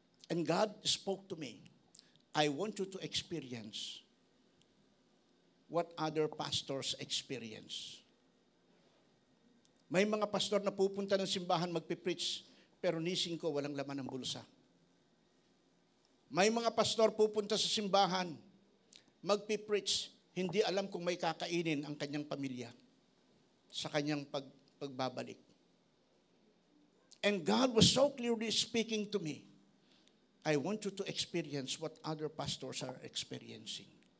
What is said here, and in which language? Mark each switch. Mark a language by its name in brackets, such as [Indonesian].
[English] And God spoke to me, I want you to experience what other pastors experience. [Filipino] May mga pastor na pupunta ng simbahan magpipreach, pero nising ko, walang laman ng bulsa. May mga pastor pupunta sa simbahan, magpipreach, hindi alam kung may kakainin ang kanyang pamilya sa kanyang pagbabalik. [English] And God was so clearly speaking to me, I want you to experience what other pastors are experiencing.